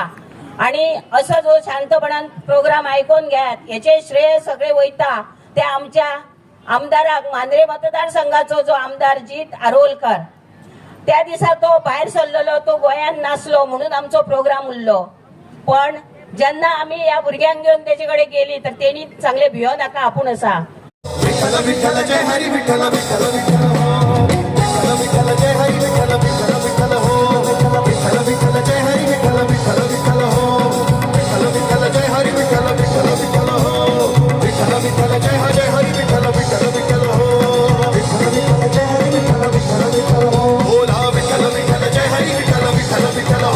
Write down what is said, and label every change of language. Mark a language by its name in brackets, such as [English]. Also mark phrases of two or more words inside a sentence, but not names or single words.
[Konkani] आणि असो जो शांतपणान प्रोग्राम आयकून घेयात याचे श्रेय सगळे वयता ते आमच्या आमदाराक मांद्रे मतदारसंघाचो जो आमदार जीत आरोलकर। त्या दिसा तो भायर सरलेलो, तो गोंयांत नासलो म्हणून आमचो प्रोग्राम उरलो। पण जेन्ना आमी ह्या भुरग्यांक घेवन तेजे कडेन गेली तर तेणी सांगले भियो नाका, आपूण आसा। [Marathi] विठ्ठल विठ्ठल जय हरी विठ्ठल विठ्ठल विठ्ठल हो, विठ्ठल विठ्ठल जय हरी विठ्ठल विठ्ठल विठ्ठल हो, विठ्ठल विठ्ठल जय हरी विठ्ठल विठ्ठल विठ्ठल हो, विठ्ठल विठ्ठल जय हरी विठ्ठल विठ्ठल विठ्ठल हो, विठ्ठल विठ्ठल जय हरी विठ्ठल विठ्ठल विठ्ठल हो, विठ्ठल विठ्ठल जय हरी विठ्ठल विठ्ठल विठ्ठल हो, बोला विठ्ठल विठ्ठल जय हरी विठ्ठल विठ्ठल विठ्ठल हो।